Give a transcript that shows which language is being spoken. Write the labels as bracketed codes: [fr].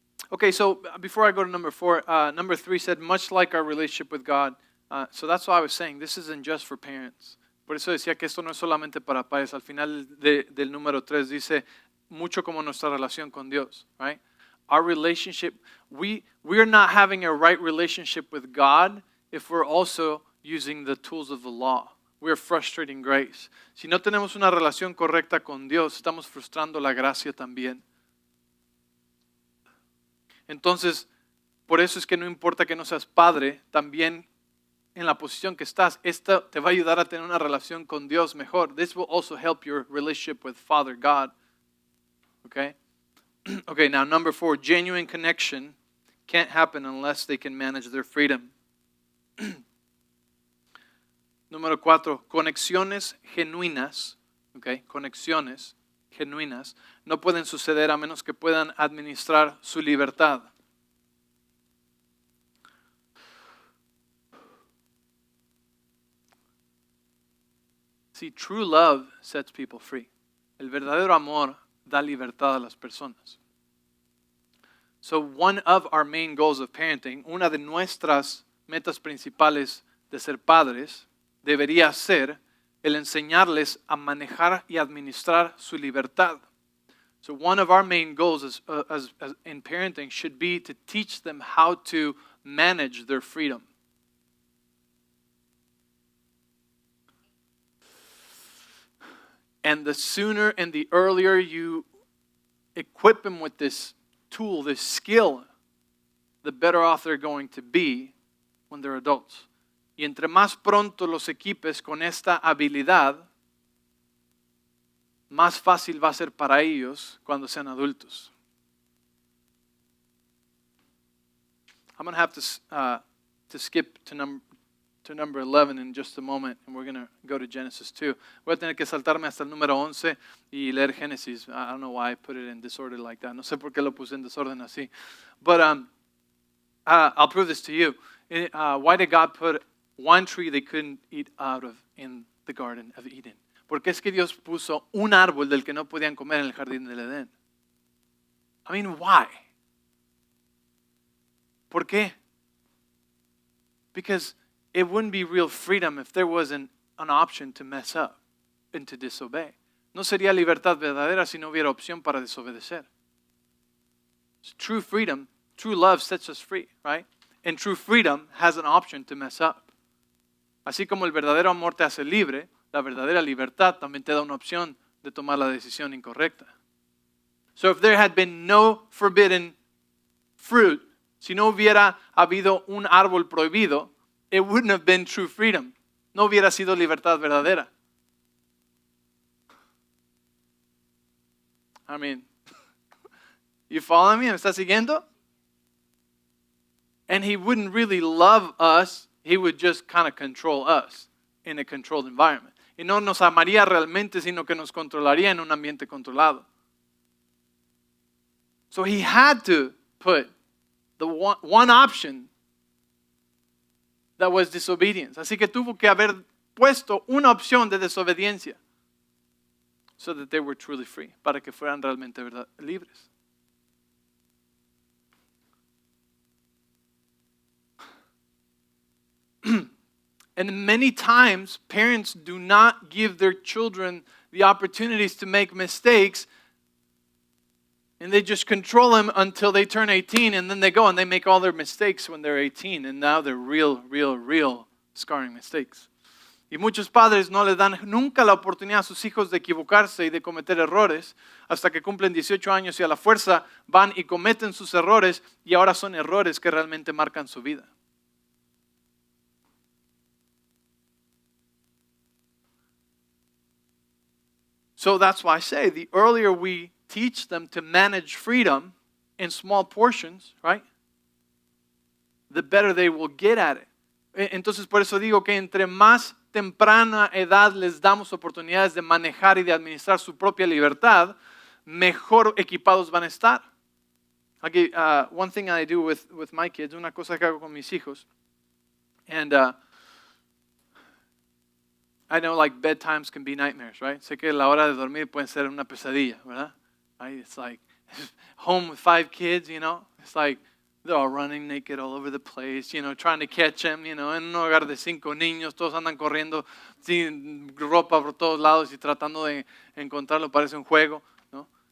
[en] Okay, so before I go to number 4, number 3 said, much like our relationship with God. So that's why I was saying, this isn't just for parents. [es] Por eso decía que esto no es solamente para padres. Al final del número 3 dice, mucho como nuestra relación con Dios, right? [en] Our relationship, we are not having a right relationship with God if we're also using the tools of the law. We are frustrating grace. [es] Si no tenemos una relación correcta con Dios, estamos frustrando la gracia también. Entonces, por eso es que no importa que no seas padre, también en la posición que estás, esto te va a ayudar a tener una relación con Dios mejor. [en] This will also help your relationship with Father God. Okay? Okay, now number 4, genuine connection can't happen unless they can manage their freedom. [es] Número 4, conexiones genuinas, okay, conexiones genuinas no pueden suceder a menos que puedan administrar su libertad. [en] See, true love sets people free. [es] El verdadero amor da libertad a las personas. [en] So one of our main goals of parenting, [es] una de nuestras metas principales de ser padres, debería ser el enseñarles a manejar y administrar su libertad. [en] So one of our main goals as in parenting should be to teach them how to manage their freedom. And the sooner and the earlier you equip them with this tool, this skill, the better off they're going to be when they're adults. [es] Y entre más pronto los equipes con esta habilidad, más fácil va a ser para ellos cuando sean adultos. [en] I'm going to have to skip to number 11 in just a moment, and we're going to go to Genesis 2. [es] Voy a tener que saltarme hasta el número 11 y leer Génesis. [en] I don't know why I put it in disorder like that. [es] No sé por qué lo puse en desorden así. [en] But I'll prove this to you. Why did God put one tree they couldn't eat out of in the Garden of Eden? [es] Porque es que Dios puso un árbol del que no podían comer en el jardín del Edén. [en] I mean, why? [es] ¿Por qué? [en] Because it wouldn't be real freedom if there wasn't an option to mess up and to disobey. [es] No sería libertad verdadera si no hubiera opción para desobedecer. [en] So true freedom, true love sets us free, right? And true freedom has an option to mess up. [es] Así como el verdadero amor te hace libre, la verdadera libertad también te da una opción de tomar la decisión incorrecta. [en] So if there had been no forbidden fruit, [es] si no hubiera habido un árbol prohibido, [en] it wouldn't have been true freedom. [es] No hubiera sido libertad verdadera. [en] I mean, you follow me? [es] ¿Me está siguiendo? [en] And he wouldn't really love us. He would just kind of control us in a controlled environment. [es] Y no nos amaría realmente, sino que nos controlaría en un ambiente controlado. [en] So he had to put the one option that was disobedience. [es] Así que tuvo que haber puesto una opción de desobediencia [en] so that they were truly free, [es] para que fueran realmente libres. [en] And many times, parents do not give their children the opportunities to make mistakes, and they just control them until they turn 18, and then they go and they make all their mistakes when they're 18, and now they're real scarring mistakes. [es] Y muchos padres no les dan nunca la oportunidad a sus hijos de equivocarse y de cometer errores hasta que cumplen 18 años y a la fuerza van y cometen sus errores, y ahora son errores que realmente marcan su vida. [en] So that's why I say the earlier we teach them to manage freedom in small portions, right? The better they will get at it. [es] Entonces por eso digo que entre más temprana edad les damos oportunidades de manejar y de administrar su propia libertad, mejor equipados van a estar. [en] Okay, one thing I do with my kids, [es] una cosa que hago con mis hijos, [en] and I know like bedtimes can be nightmares, right? [es] Sé que la hora de dormir puede ser una pesadilla, ¿verdad? [en] Right? It's like home with 5 kids, you know? It's like they're all running naked all over the place, you know, [es] trying to catch them, you know, en un hogar de 5 niños, todos andan corriendo sin ropa por todos lados y tratando de encontrarlo, parece un juego, ¿no?